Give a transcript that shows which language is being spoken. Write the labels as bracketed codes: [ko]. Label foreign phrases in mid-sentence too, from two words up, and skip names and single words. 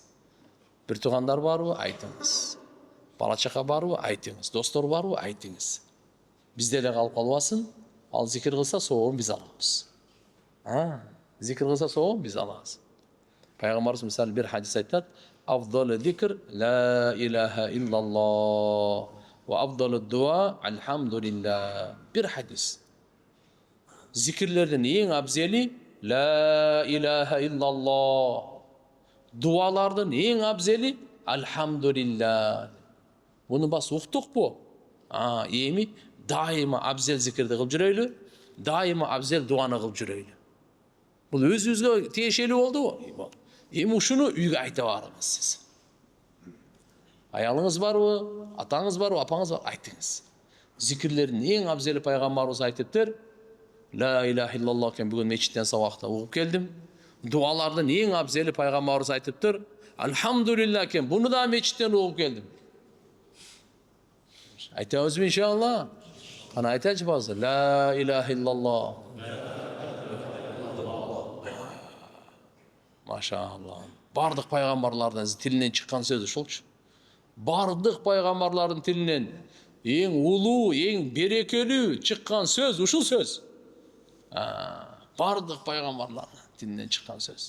[ky] Бир туугандар барбы, айтыңыз. Бала чака барбы, айтыңыз. Достор барбы, айтыңыз. Бизде эле калып калбасын. Ал зикир кылса соогун биз алабыз. Зикир кылса соогун биз алабыз. Пайгамбарыбыз мисалы бир хадис айтат: [ar] "أفضل الذكر لا إله إلا الله وأفضل الدعاء الحمد لله." [ky] Бир хадис. Зикирлерден эң абзели [ar] لا إله إلا الله. [ky] Дуалардын эң абзели алхамдулилlah. Муну бас уктукпу? Эми дайыма абзел зикирди кылып жүрөйлү, дайыма абзел дуаны кылып жүрөйлү. Бул өзүбүзгө тиешелүү болдубу? Эми ушуну үйгө айта барыңыз сиз. Аялыңыз барбы, атаңыз барбы, апаңыз барбы, айтыңыз. Зикирлердин эң абзели пайгамбарыбыз айтыптыр. [ar] لا إله إلا الله [ky] кен бүгүн мечиттен сабакта угуп келдим. Дуалардын эң абзели пайгамбарыбыз айтыптыр. Алхамдулилlah кен буну да мечиттен угуп келдим. Айтабызбы иншалла? Кана айтачы базы. [ar] لا إله إلا الله. [ky] Машалла. Бардык пайгамбарлардын тилинен чыккан сөз ушулчу. Бардык пайгамбарлардын тилинен эң улуу, эң берекелүү чыккан сөз ушул сөз. Бардык пайгамбарлардын тилинен чыккан сөз.